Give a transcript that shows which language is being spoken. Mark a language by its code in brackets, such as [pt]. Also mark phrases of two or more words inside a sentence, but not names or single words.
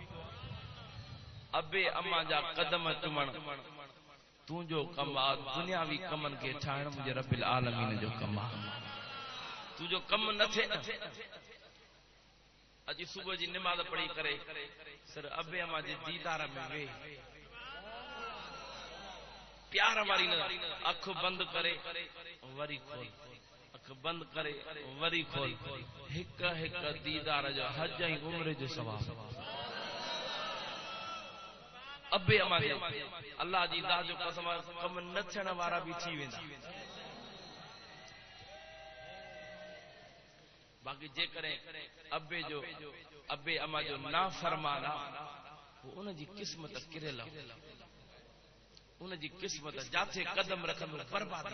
[sd] अबे अम्मा जा कदम चुमण तुंहिंजो कमु आहे, दुनियावी कमनि खे ठाहिण मुंहिंजे रब्बिल आलमीन जो कमु आहे। तुंहिंजो कमु न थिए न। अॼु सुबुह जी निमाज़ पढ़ी करे सिर अबे अम्मा जे दीदार में वेह, प्यार वारी न, अख बंद करे वरी खोल, अख बंद करे वरी खोल, हिक हिक दीदार जो हज ऐं उम्र जो सवाब। अबे अम्मा जे अल्लाह जी ज़ात जो कसम कम न थियण वारा बि थी वेंदा। बाक़ी जेकॾहिं अबे अम्मा जो नाफरमान आहे, उनजी क़िस्मत किरियल, उनजी क़िस्मत जाथे कदम रखंदो बर्बादी।